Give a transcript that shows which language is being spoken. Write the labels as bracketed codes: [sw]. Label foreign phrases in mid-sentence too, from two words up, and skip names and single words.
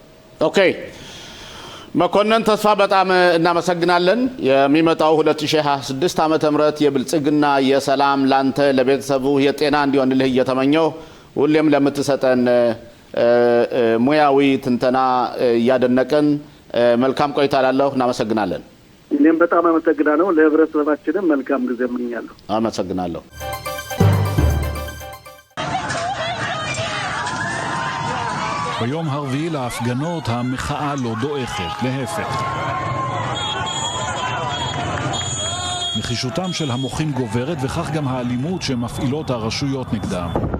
[am] ኦኬ መኮንን ተስፋ በጣም እናመሰግናለን። የሚመጣው 2026 ዓመተ ምህረት የብልጽግና የሰላም ላንተ ለቤተሰቡ የጤና እንዲሆንልህ እየተመኘው ሁሌም ለምትሰጠን ሙያዊ ትንተና እያደነቅን መልካም ቆይታ ላለሁ እናመሰግናለን። እኔም በጣም አመሰግናለሁ። ለህብረተሰባችንም መልካም ጊዜ እመኛለሁ። አመሰግናለሁ። [he] ביום הרביעי להפגנות המחאה לא דועכת, להפך. נחישותם של המוחים גוברת וכך גם האלימות שמפעילות הרשויות נגדם.